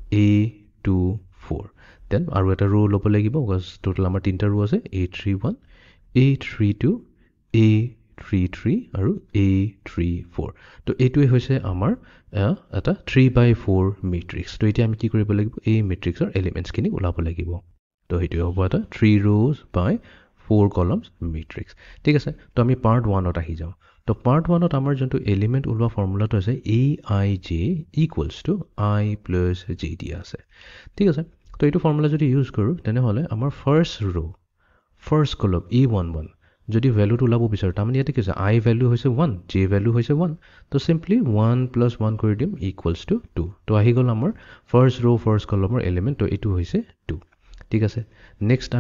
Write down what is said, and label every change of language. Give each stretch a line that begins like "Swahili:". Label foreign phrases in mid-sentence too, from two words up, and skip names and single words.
Assamese: a24 দেন আৰু এটা ৰো ল'ব লাগিব বিকজ টোটেল আমাৰ তিনিটা ৰো আছে a31 a32 a33 আৰু a34 তো এইটোৱে হৈছে আমাৰ এটা 3/4 মেট্ৰিক্স তো এতিয়া আমি কি কৰিব লাগিব এই মেট্ৰিক্সৰ এলিমেণ্টছখিনি ওলাব লাগিব তো সেইটোৱে হ'ব এটা
English: 3 rows by 4 columns
Assamese: মেট্ৰিক্স ঠিক আছে তো আমি পাৰ্ট 1ত আহি যাওঁ তো পাৰ্ট 1ত আমাৰ যোনটো এলিমেণ্ট ওলোৱা ফৰ্মুলাটো আছে
English: aij equals to I plus j
Assamese: দিয়া আছে ঠিক আছে তো এইটো ফৰ্মুলা যদি ইউজ কৰোঁ তেনেহ'লে আমাৰ ফাৰ্ষ্ট
English: row first column
Assamese: e11 যদি ভ্যালুটো ওলাব বিচাৰো তাৰমানে ইয়াতে কি আছে I ভ্যালু হৈছে 1 j ভ্যালু হৈছে 1 তো সিম্পলি 1 + 1 কৰি দিম
English: equals to
Assamese: 2 তো আহি গ'ল আমাৰ
English: first row first column
Assamese: এলিমেণ্ট তো এইটো হৈছে 2 ঠিক আছে নেক্সট আমি